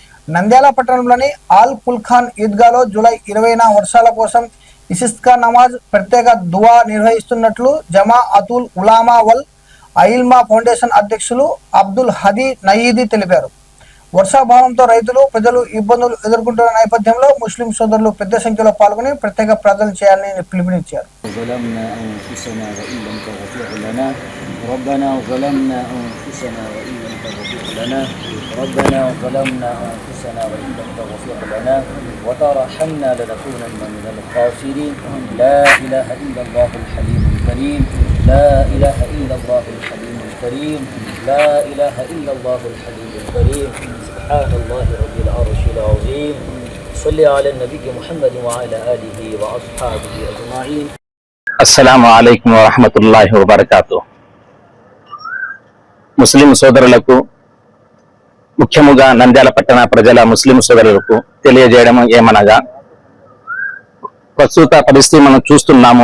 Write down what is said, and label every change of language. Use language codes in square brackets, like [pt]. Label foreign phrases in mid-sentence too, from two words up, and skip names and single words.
[te] నంద్యాల పట్టణంలోని ఆల్ పుల్ఖాన్ ఈద్గాలో జూలై 20న వర్షాల కోసం ఇస్తిస్కా నమాజ్ ప్రత్యేక దువా నిర్వహిస్తున్నట్లు జమాఅతుల్ ఉలామా వల్ ఐల్మా ఫౌండేషన్ అధ్యక్షులు అబ్దుల్ హదీ నయీదీ తెలిపారు. వర్షాభావంతో రైతులు ప్రజలు ఇబ్బందులు ఎదుర్కొంటున్న నేపథ్యంలో ముస్లిం సోదరులు పెద్ద సంఖ్యలో పాల్గొని ప్రత్యేక ప్రార్థనలు చేయాలని పిలుపునిచ్చారు. [ar] ربنا ظلمنا أنفسنا وإن لم تغفر لنا ربنا ظلمنا أنفسنا وإن لم تغفر لنا وترحمنا لنكونن من الخاسرين لا إله إلا الله الحليم الكريم لا إله إلا الله الحليم الكريم لا إله إلا الله الحليم الكريم سبحان الله رب العرش العظيم صل على النبي محمد وعلى آله وأصحابه أجمعين. السلام عليكم ورحمة الله وبركاته. [te] ముస్లిం సోదరులకు, ముఖ్యముగా నంద్యాల పట్టణ ప్రజల ముస్లిం సోదరులకు తెలియజేయడం ఏమనగా, ప్రస్తుత పరిస్థితి మనం చూస్తున్నాము.